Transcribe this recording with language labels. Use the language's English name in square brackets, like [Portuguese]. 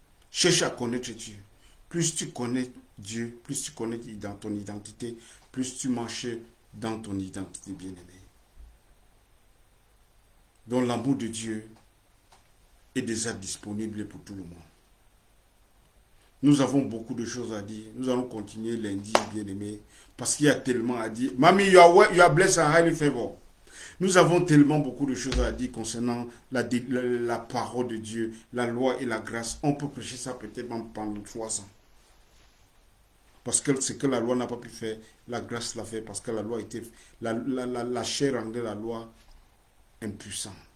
[French] Cherche à connaître Dieu. Plus tu connais Dieu, plus tu connais dans ton identité, plus tu marches dans ton identité, bien-aimé. Donc l'amour de Dieu est déjà disponible pour tout le monde. Nous avons beaucoup de choses à dire. Nous allons continuer lundi, bien-aimé, parce qu'il y a tellement à dire. [English] Mamie, you are blessed and highly favored. [French] Nous avons tellement beaucoup de choses à dire concernant la parole de Dieu, la loi et la grâce. On peut prêcher ça peut-être pendant 3 ans. Parce que ce que la loi n'a pas pu faire, la grâce l'a fait. Parce que la loi était... La chair rendait la loi impuissante.